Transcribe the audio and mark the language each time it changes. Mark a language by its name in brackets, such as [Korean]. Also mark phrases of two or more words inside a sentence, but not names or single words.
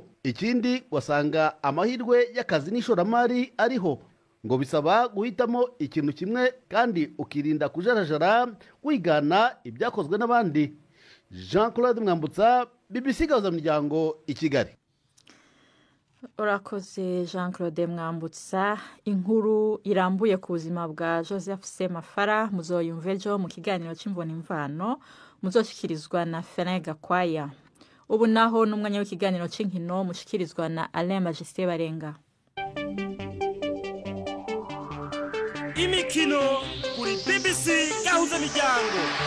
[Kinyarwanda] Ikindi wasanga amahirwe y'akazi n'ishoramari ariho, ngo bisaba guhitamo ikintu kimwe kandi ukirinda kujarajara wigana ibyakozwe n'abandi. Jean-Claude Mwambutsa, BBC Gahuzamiryango, i Kigali. [Rundi] Urakoze Jean-Claude Mwambutsa. Inkuru irambuye ku buzima bwa Joseph Semafara muzoyumva ejo mu kiganiro cy'imvano imvano muzoshyikirizwa na Fenega Gakwaya. Ubu naho n'umwanya w'ikiganiro cy'inkino mushikirizwa na Alain Majesté Barenga. Imikino kuri BBC Gahuzamiryango.